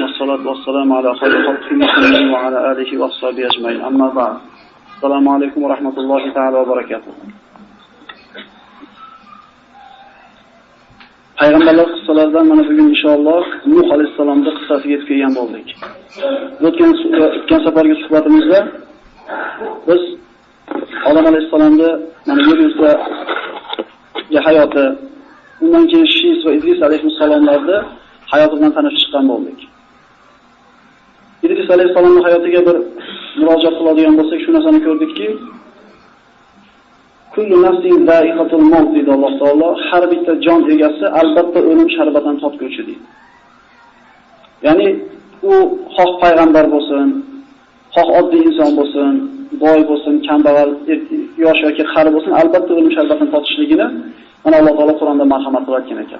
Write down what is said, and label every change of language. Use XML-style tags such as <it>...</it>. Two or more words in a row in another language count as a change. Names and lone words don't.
<ar>والصلاة والسلام على خير خلق محمد وعلى آله وصحبه أجمعين. أما بعد. السلام عليكم ورحمة الله تعالى وبركاته.</ar> <uz>Payg'ambarlar qissalaridan mana bugun inshaalloh Nuh alayhisolamning qissasiga yetib kelgan bo'ldik. O'tgan safargi suhbatimizda biz Odam alayhisolamning mana yer yuzidagi hayoti, undan keyin Shis va Idris alayhisolamlarning hayoti bilan tanishib chiqqan bo'ldik. Idris alayhisolamning hayotiga bir murojaat qiladigan bo'lsak, shu narsani ko'rdikki,</uz> <ar>كل نفس ذائقة الموت</ar> <uz>dedi Alloh taolo, har bitta jon egasi albatta o'lim sharbatidan totguvchi deydi. Ya'ni u xoh payg'ambar bo'lsin, xoh oddiy inson bo'lsin, boy bo'lsin, kambag'al, yosh yoki qari bo'lsin, albatta o'lim sharbatidan totishligini mana Alloh taolo Qur'onda marhamat qilgan ekan.</uz>